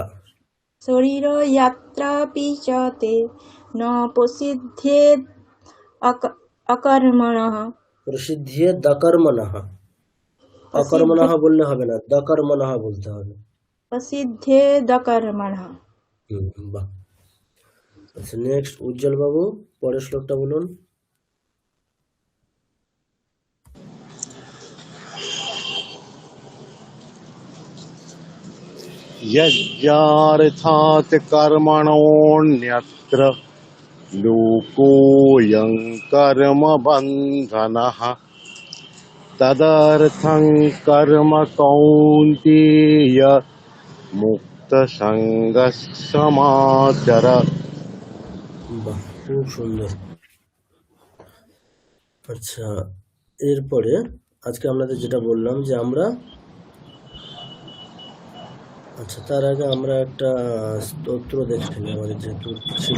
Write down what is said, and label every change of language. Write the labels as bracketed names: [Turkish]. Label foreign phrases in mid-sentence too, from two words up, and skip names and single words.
[Sanskrit] শরীরযাত্রাপি চ তে ন প্রসিদ্ধেদ অকর্মণঃ। প্রসিদ্ধিয়ে দকর্মণঃ। [Bangla] অকর্মণঃ বললে হবে না, দকর্মণঃ বলতে হবে। [Sanskrit] প্রসিদ্ধেদ কর্মণঃ। [Bangla] বাহ। আচ্ছা, নেক্সট উজ্জ্বল বাবু, পরের শ্লোকটা বলুন। [Sanskrit] यज्ञार्थात् कर्मणोऽन्यत्र लोकोऽयं कर्मबन्धनः तदर्थं कर्म कौन्तेय मुक्तसङ्गः समाचर। [Bangla] বাহ, খুব সুন্দর। আচ্ছা, এরপরে আজকে আপনাদের যেটা বললাম যে আমরা, আচ্ছা তার আগে আমরা একটা স্তোত্র দেখে নিই, আমাদের যেহেতু ছিল।